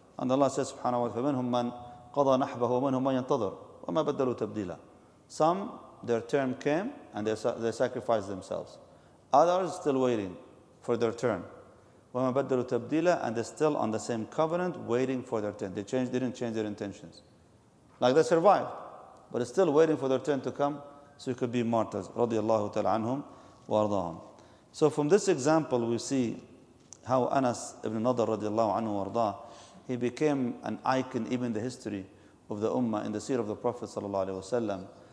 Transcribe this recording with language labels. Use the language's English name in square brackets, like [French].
[English] And Allah says subhanahu wa ta'ala, [Arabic] فَمِنْهُمْ مَنْ قَضَى نَحْبَهُ وَمِنْهُمْ مَنْ يَنْتَظِرُ وَمَا بَدَّلُوا تَبْدِيلًا. [English] Some, their term came and they sacrificed themselves. Others still waiting for their turn. [Arabic] وَمَا بَدَّلُوا تَبْدِيلًا. [English] And they're still on the same covenant waiting for their turn. They didn't change their intentions. Like they survived, but they're still waiting for their turn to come so you could be martyrs. [Arabic] رضي الله تعالى عنهم وأرضاهم. [English] So from this example we see how Anas ibn Nadr [Arabic] رضي الله عنه وأرضاه, [English] he became an icon even in the history of the Ummah, in the seerah of the Prophet sallallahu alaihi wasallam.